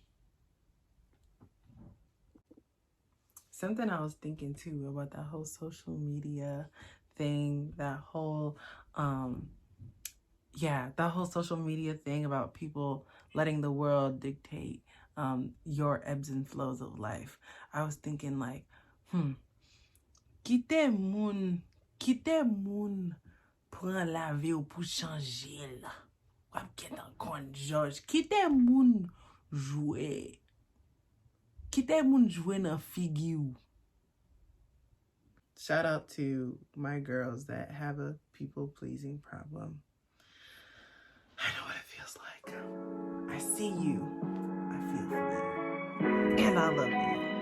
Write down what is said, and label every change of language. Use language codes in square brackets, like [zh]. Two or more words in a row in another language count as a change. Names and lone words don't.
[en] Something I was thinking too about that whole social media thing, that whole social media thing about people letting the world dictate your ebbs and flows of life. I was thinking like, [ht] Kite moun pran la vie ou pou chanje la. Wap ket an kon George. Kite moun jwe. Kite moun jwe nan figi ou. [en] Shout out to my girls that have a people-pleasing problem. I know what it feels like. I see you. I feel for you. And I love you.